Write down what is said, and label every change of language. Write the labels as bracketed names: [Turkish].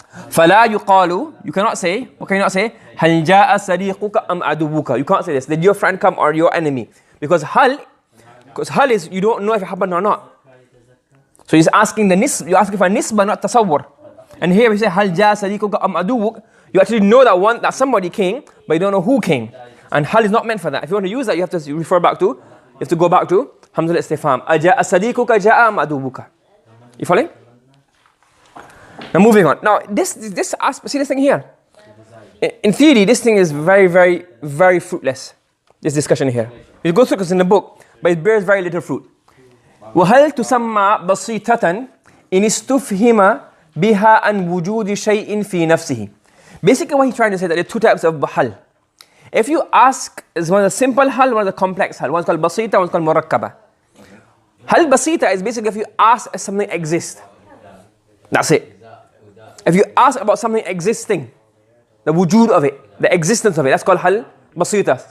[Arabic] فلا يقال, [English] you cannot say, what can you not say? [Arabic] هل جاء صديقك أم عدوك? [English] You can't say this. Did your friend come or your enemy? Because hal is, you don't know if it happened or not. So he's asking you're asking for a nisbah, not tasawwur. And here we say [Arabic] هل جاء صديقك أم عدوك? [English] You actually know that somebody came, but you don't know who came. And hal is not meant for that. If you want to use that, you have to go back to Hamza al-istifham. [Arabic] أجاء صديقك جاء أم عدوك? [English] You following? Now moving on. Now this aspect, see this thing here? In theory, this thing is very, very, very fruitless. This discussion here. You go through this in the book, but it bears very little fruit. [Arabic] وهل تسمى بسيطة إن استفهم بها عن وجود شيء في نفسه. [English] Basically what he's trying to say that there are two types of hal. If you ask, is one of the simple hal, one of the complex hal. One's called basiṭa, one's called murakkaba. Hal basiṭa is basically if you ask if something exists. That's it. If you ask about something existing, the wujud of it, the existence of it, that's called hal basiṭa.